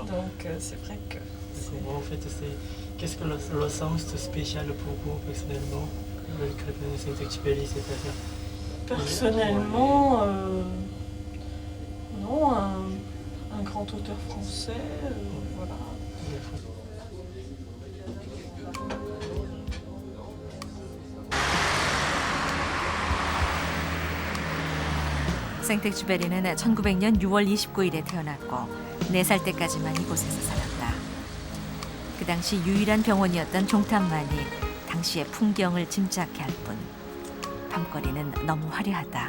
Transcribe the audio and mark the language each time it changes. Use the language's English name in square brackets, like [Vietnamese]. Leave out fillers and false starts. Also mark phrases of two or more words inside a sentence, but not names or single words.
[French] Donc c'est vrai que c'est... En fait, qu'est-ce que le sens spécial pour vous, personnellement, le chrétien de Saint-Exupéry, c'est-à-dire Personnellement, non, un grand auteur français, voilà. [Korean] 생텍쥐페리는 1900년 6월 29일에 태어났고 4살 때까지만 이곳에서 살았다. 그 당시 유일한 병원이었던 종탑만이 당시의 풍경을 짐작케 할 뿐 밤거리는 너무 화려하다.